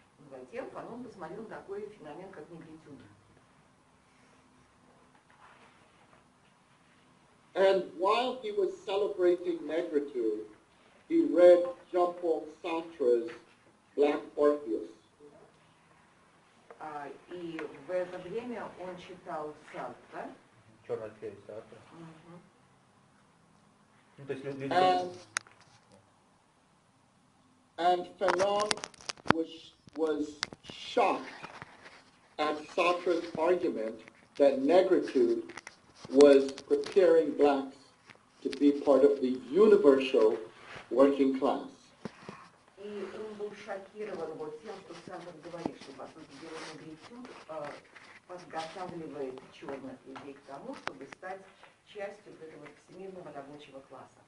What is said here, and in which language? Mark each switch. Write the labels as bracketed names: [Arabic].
[Russian] Затем Фанон посмотрел на такой феномен, как негритюд. [English] And while he was celebrating negritude, he read Jean-Paul Sartre's Black Orpheus. [Russian] И в это время он читал Сартра. Черный Орфей Сартра. Ну, то есть [English] and Fanon was shocked at Sartre's argument that negritude was preparing blacks to be part of the universal working class. [Russian] И он был шокирован вот тем, что Сартр говорит, что, по сути дела, негритюд подготавливает черных людей к тому, чтобы стать частью этого всемирного рабочего класса.